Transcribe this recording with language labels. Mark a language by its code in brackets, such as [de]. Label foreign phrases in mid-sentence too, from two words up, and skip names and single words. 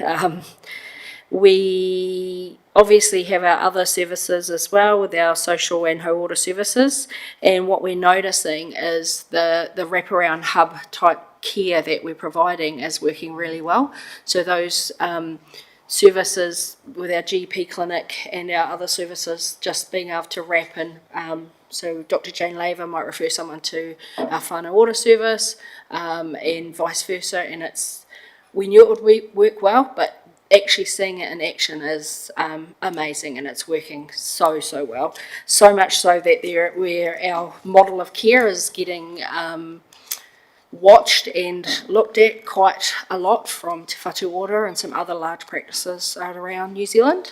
[en] We obviously have our other services as well with our social and hauora services, and what we're noticing is the wraparound hub type care that we're providing is working really well. So those services with our GP clinic and our other services just being able to wrap in. So Dr. Jane Laver might refer someone to our [mi] whānau ora [en] service and vice versa, and we knew it would work well, but actually seeing it in action is amazing, and it's working so well. So much so that where our model of care is getting watched and looked at quite a lot from Te Whatu Ora and some other large practices around New Zealand.